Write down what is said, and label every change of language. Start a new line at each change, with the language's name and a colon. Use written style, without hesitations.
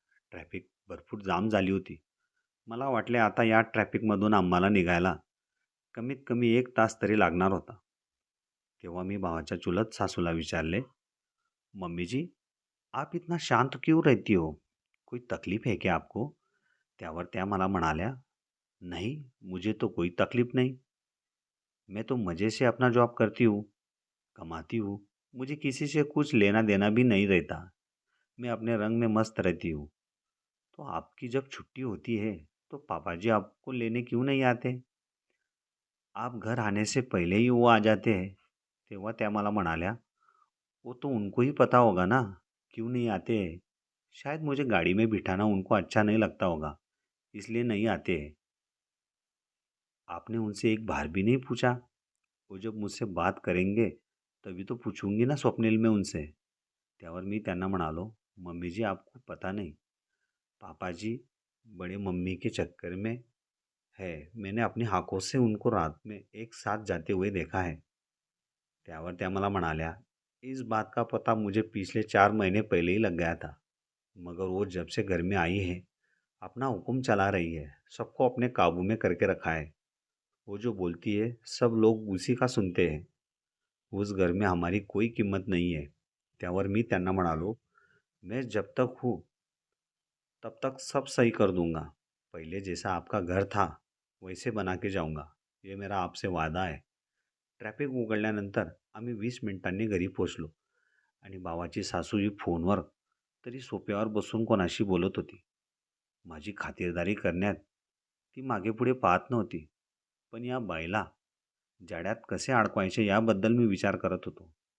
Marathi: Traffic भरपूर जाम झाली होती. मला वाटले आता या ट्रॅफिकमधून आम्हाला निघायला कमीत कमी 1 तास तरी लागणार होता. तेव्हा मी भावाच्या चुलत सासूला विचारले,
Hindi: "मम्मी जी, आप इतना शांत क्यों रहती हो? कोई तकलीफ है क्या आपको?"
Marathi: त्यावर त्या मला म्हणाल्या,
Hindi: "नहीं, मुझे तो कोई तकलीफ नहीं. मैं तो मज़े से अपना जॉब करती हूँ, कमाती हूँ. मुझे किसी से कुछ लेना देना भी नहीं रहता. मैं अपने रंग में मस्त रहती हूँ. तो आपकी जब छुट्टी होती है तो पापा जी आपको लेने क्यों नहीं आते? आप घर आने से पहले ही वो आ जाते हैं."
Marathi: तेव्हा त्या मला म्हणाल्या,
Hindi: "वो तो उनको ही पता होगा ना, क्यों नहीं आते हैं. शायद मुझे गाड़ी में बिठाना उनको अच्छा नहीं लगता होगा, इसलिए नहीं आते हैं. आपने उनसे एक बार भी नहीं पूछा? वो जब मुझसे बात करेंगे तभी तो पूछूंगी ना स्वप्निल में उनसे."
Marathi: त्यावर मी त्यांना म्हणालो,
Hindi: "मम्मी जी आपको पता नहीं, पापा जी बड़े मम्मी के चक्कर में है. मैंने अपनी आंखों से उनको रात में एक साथ जाते हुए देखा है."
Marathi: त्यावर त्या मला म्हणाल्या,
Hindi: "इस बात का पता मुझे पिछले 4 महीने पहले ही लग गया था, मगर वो जब से घर में आई है अपना हुक्म चला रही है, सबको अपने काबू में करके रखा है. वो जो बोलती है सब लोग उसी का सुनते हैं. उस घर में हमारी कोई किंमत नहीं है."
Marathi: त्यावर मी त्यांना म्हणालो,
Hindi: "मैं जब तक हूँ तब तक सब सही कर दूंगा. पहले जैसा आपका घर था वैसे बना के जाऊंगा. ये मेरा आपसे वादा है."
Marathi: ट्रॅफिक उघडल्यानंतर आम्ही 20 मिनिटांनी घरी पोचलो आणि भावाची सासूही फोनवर तरी सोप्यावर बसून कोणाशी बोलत होती. माझी खातिरदारी करण्यात ती मागेपुढे पाहत नव्हती. पण या बाईला जाड्यात कसे अडकवायचे याबद्दल मी विचार करत होतो.